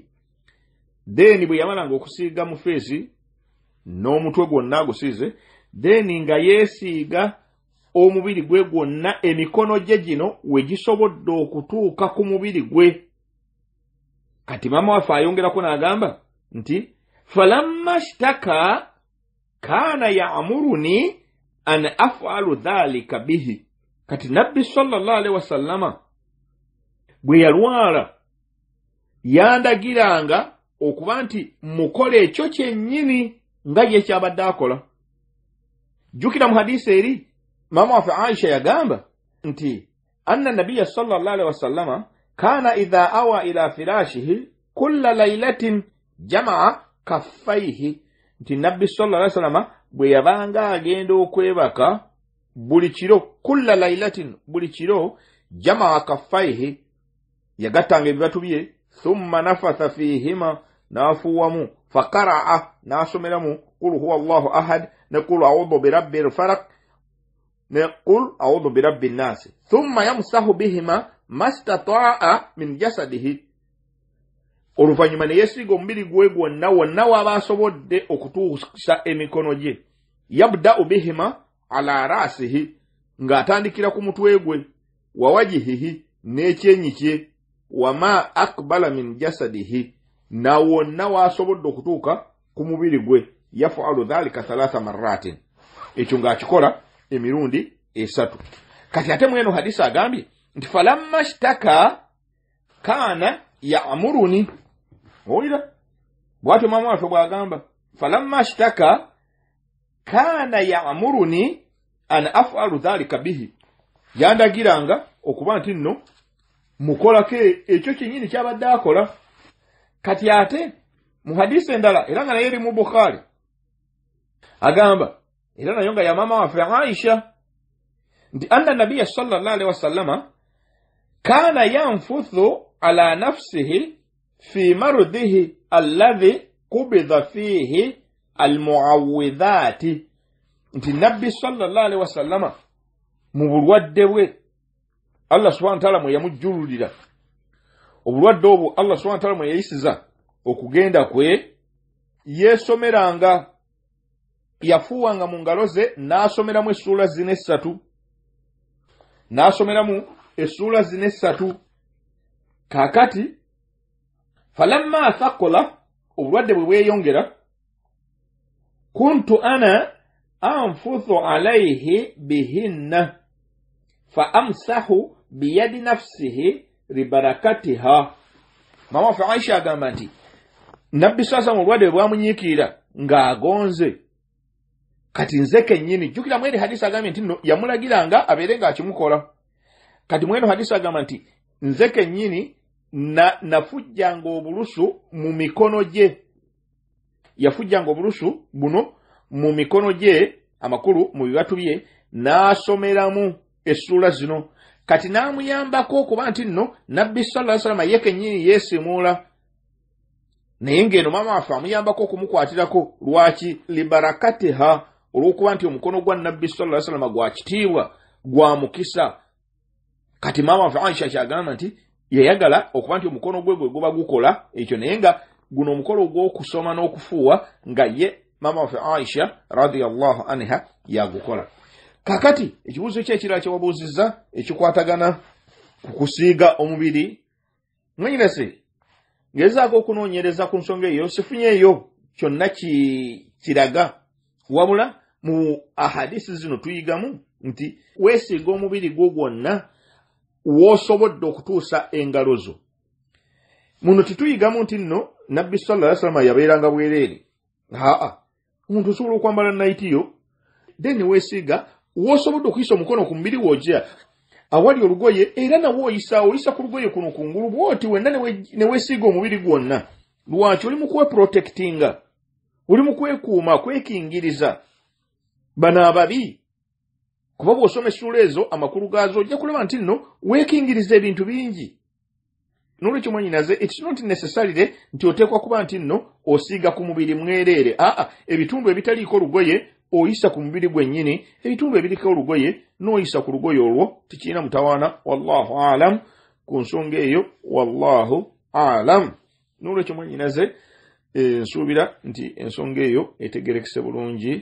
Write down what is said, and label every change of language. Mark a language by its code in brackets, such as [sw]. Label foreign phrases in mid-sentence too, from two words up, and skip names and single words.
[lg] Then bwe yamalanga okusiiga mu feesi n'omutwe gwonna agusiize, then nga yeesiiga omubiri gwe gwonna, emikono gye gino we gisobodde okutuuka ku mubiri gwe. Kati mama waffe ayongerako n'agamba nti [ar] فلما اشتكى كان يأمرني أن أفعل ذلك به. [lg] Kati Nabbi [ar] صلى الله عليه وسلم [lg] bwe yalwala yandagiranga okuba nti mukole ekyo kyennyini nga ye kyabadde akola. Jjukira mu hadisi eri mama waffe Aisha yagamba nti [ar] أن النبي صلى الله عليه وسلم كان إذا أوى إلى فراشه كل ليلة جمع كفيه. [lg] Nti Nabbi [ar] صلى الله عليه وسلم [lg] bwe yabanga agenda okwebaka buli kiro, [ar] كل ليلة, [lg] buli kiro, [ar] جمع كفيه, [lg] yagattanga ebibatu bye, [ar] ثم نفث فيهما, [lg] n'afuuwamu, faqara'a, n'asomeramu [ar] قل هو الله أحد [lg] ne [ar] قل أعوذ برب الفلق [lg] ne [ar] قل أعوذ برب الناس, ثم يمسح بهما ما استطاع من جسده. [lg] Oluvannyuma ne yeesiga omubiri gwe gwonna wonna waba asobodde okutuusa emikono gye. [ar] يبدأ بهما على رأسه, [lg] ng'atandikira ku mutwe gwe, [ar] ووجهه, [lg] n'ekyenyi kye, [ar] وما أقبل من جسده, [lg] na wonna waasobodde okutuuka ku mubiri gwe. [ar] يفعل ذلك 3 مرات, [lg] ekyo ng'akikola emirundi 3. Kati ate mweno hadisi agambye nti [ar] فلما اشتكى كان يأمرني. [lg] Owulira bw'atyo mama waffe bw'agamba [ar] فلما اشتكى كان يأمرني أن أفعل ذلك به, [lg] yandagiranga okuba nti nno mukolako ekyo kyennyini kyabadde akola. Kati ate mu hadisi endala era nga naye eri mu Bukhari agamba era nayo nga ya mama waffe Aisha nti [ar] أن النبي صلى الله عليه وسلم كان ينفث على نفسه في مرضه الذي قبض فيه بالمعوذات. [lg] Nti Nabbi [ar] صلى الله عليه وسلم [lg] mu bulwadde bwe [ar] الله سبحانه وتعالى [lg] mwe yamujjululira, obulwadde obwo [ar] الله سبحانه وتعالى [lg] mwe yayisiza okugenda kwe, yeesomeranga, yafuuwanga mu ngalo ze n'asomeramu essula zino 3, n'asomeramu essula zino 3. Kaakati [ar] فلما ثقل, [lg] obulwadde bwe bweyongera, [ar] كنت أنا أنفث عليه بهن فأمسح بيد نفسه لبركتها. [lg] Mama waffe Aisha agamba nti Nabbi sasa mu bulwadde bwamunyiikirira ng'agonze, kati nze kennyini, jjukira mweri hadisi agambye nti nno yamulagiranga abeere ng'akimukola. Kati mweno hadisi agamba nti nze kennyini nafujjanga obulusu mu mikono gye, yafujjanga obulusu buno mu mikono gye amakulu mu bibatu bye, n'asomeramu essula zino. Kati n'amuyambako okuba nti nno Nabbi [ar] صلى الله عليه وسلم [lg] ye kennyini yeesimula. naye ng'eno maama waffe amuyambako okumukwatirako lwaki libarakatiha olw'okuba nti omukono gwa nabbi [ar] صلى الله عليه وسلم [lg] gwa kitiibwa gwa mukisa. Kati maama waffe Aisha kyagamba nti yayagala okuba nti omukono gwe gwe guba gukola ekyo, naye nga guno omukolo gw'okusoma n'okufuuwa nga ye maama waffe Aisha [ar] رضي الله عنها [lg] yagukola. Kakati ekibuuzo kyekirala kye wabuuzizza ekikwatagana ku kusiiga omubiri, mwanyinase ngezaako okunoonyereza ku nsonga eyo, sifunyeeyo kyonna kiraga, wabula mu ahadisi zino tuyigamu nti weesiiga omubiri gwo gwonna w'osobodde okutuusa engalo zo. Muno tituyigamu nti nno nabbi [ar] صلى الله عليه وسلم [lg] yabeeranga bwereere. Omuntu osobola okwambala nayitiyo then weesiiga w'osobodde okuyisa omukono ku mubiri w'ojja awali olugoye, era nawo oyisa ku lugoye kuno kungulu bw'oti wenna ne weesiiga omubiri gwonna. Lwaki? Oli mu kweprotectinga, oli mu kwekuuma, kwekingiriza bano ababi. Kuba bw'osoma essula ezo amakulu gaazo ojja kulaba nti nno weekingiriza ebintu bingi. N'olwekyo mwanyinaze, [en] it's not necessarily [lg] nti oteekwa kuba nti nno osiiga ku mubiri mwereere. Ebitundu ebitaliiko olugoye oyisa ku mubiri gwennyini, ebitundu ebiriko olugoye n'oyisa ku lugoye olwo, tikirina mutawaana. [ar] والله أعلم [lg] ku nsonga eyo, [ar] والله أعلم. [lg] N'olwekyo mwanyinaze, nsuubira nti ensonga eyo etegerekese bulungi.